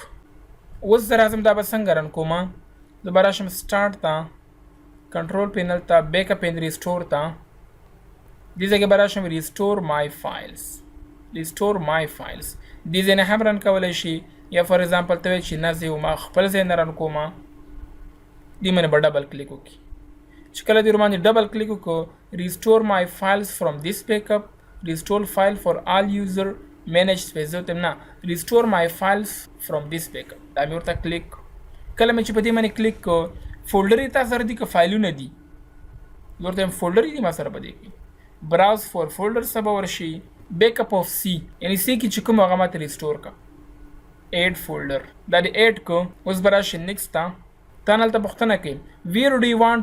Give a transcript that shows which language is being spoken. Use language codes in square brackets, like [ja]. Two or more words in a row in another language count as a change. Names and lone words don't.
[ps] اوس زه راځم دا به څنګه رن کوم زه به راشم سټارټ ته [en] control panel [ps] ته [en] backup and restore [ps] ته دې ځای کې به راشم [en] restore my files [ps] دې ځای نه هم رن کولی شي یا [en] for example [ps] ته وایي چې نه زه ما خپل ځای نه رن کوم دې باندې به [en] double click [ps] وکړي چې کله دې ورباندې [en] double click [ps] وکړو [en] restore my files from this backup restore file for all user manage space [ps] زه ته نه [en] restore my files from this backup [ps] دا مې ورته کلیک کله مې چې په دې باندې کلیک کو فولډر یې تا سره دي که فایلونه دي ورته فولډر دي ما سره په دې کې [en] browse for folder [ps] څه به ورشي [en] backup of C [ps] یعنی سی کې چې کوم هغه ماته ریسټور کا [en] add folder [ps] دا دې ایډ کو اوس به راشي نیکسټ ته هلته پوښتنه کوي [en] where do you want